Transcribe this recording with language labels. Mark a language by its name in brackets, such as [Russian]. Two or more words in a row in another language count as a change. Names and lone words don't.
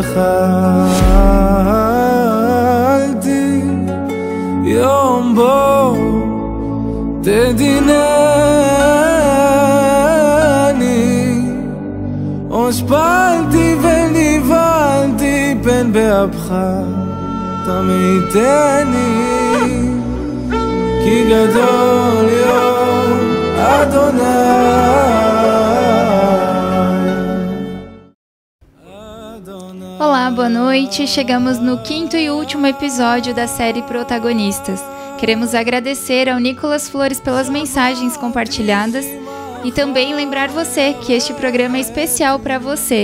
[Hebrew] וחלתי יום בו תדינני, הושפלתי ונבהלתי פן באפך תמיתני, כי גדול יום אדוני. [Portuguese] Olá, boa noite. Chegamos no quinto e último episódio da série Protagonistas. Queremos agradecer ao Nicolas Flores pelas mensagens compartilhadas e também lembrar você que este programa é especial para você.